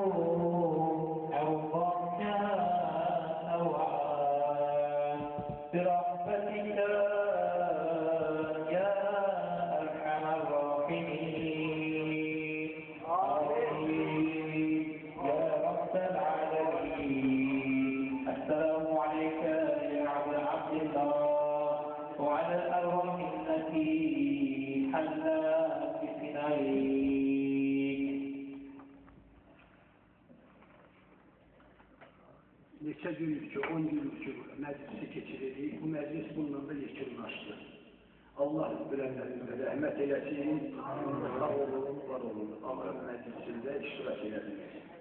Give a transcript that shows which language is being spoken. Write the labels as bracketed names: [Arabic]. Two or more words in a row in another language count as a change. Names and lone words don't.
[Arabic] أرضاك نوعا برحمتك يا أرحم الراحمين آمين يا رب العالمين السلام عليك يا عبد الله وعلى الأرواح التي حلت بثنائك. [Azerbaijani] Neçə günlük ki, 10 günlük ki, məclisi keçirildi. Bu məclis bununla da yekunlaşdı. Allah bilənlərimizə rəhmət eləsin. Sağ olun, var olun. Ağrı məclisində iştirak edədiniz.